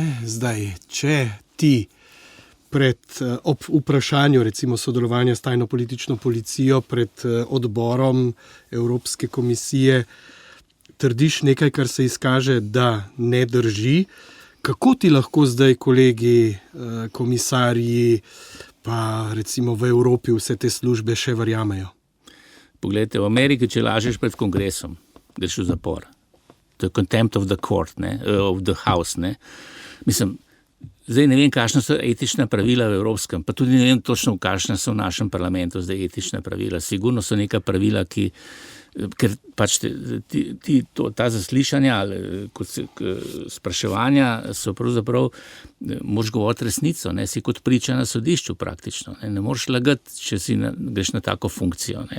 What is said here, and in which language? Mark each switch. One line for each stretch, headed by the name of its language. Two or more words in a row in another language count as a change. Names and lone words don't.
Slovenian: Zdaj, če ti ob vprašanju recimo sodelovanja s tajno politično policijo pred odborom Evropske komisije trdiš nekaj, kar se izkaže, da ne drži, kako ti lahko zdaj kolegi, komisarji, pa recimo v Evropi vse te službe še verjamejo? Poglejte, v Ameriki, če lažeš pred kongresom, greš v zapor. To je
English: contempt of the court,
Slovenian: ne,
English: of the house,
Slovenian: ne. Mislim, zdaj ne vem, kakšna so etična pravila v evropskem, pa tudi ne vem točno, kakšna so v našem parlamentu zdaj etična pravila. Sigurno so neka pravila, ki ker pač ta zaslišanja ali spraševanja so pravzaprav, moraš govoriti resnico, ne, si kot priča na sodišču praktično, ne moreš lagati, če greš na tako funkcijo, ne.